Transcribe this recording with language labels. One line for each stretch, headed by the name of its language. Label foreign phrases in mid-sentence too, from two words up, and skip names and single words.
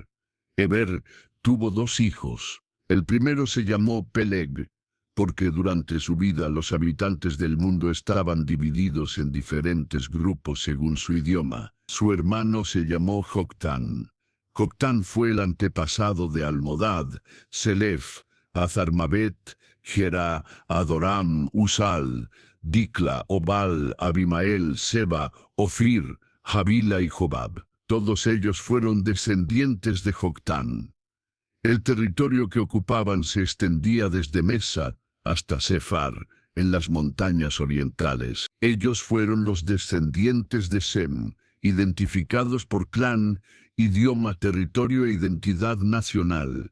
Spanish: Heber tuvo dos hijos. El primero se llamó Peleg, porque durante su vida los habitantes del mundo estaban divididos en diferentes grupos según su idioma. Su hermano se llamó Joctán. Joctán fue el antepasado de Almodad, Selef, Azarmabet, Gerá, Adoram, Usal, Dicla, Obal, Abimael, Seba, Ofir, Javila y Jobab. Todos ellos fueron descendientes de Joctán. El territorio que ocupaban se extendía desde Mesa hasta Sefar, en las montañas orientales. Ellos fueron los descendientes de Sem, identificados por clan, idioma, territorio e identidad nacional.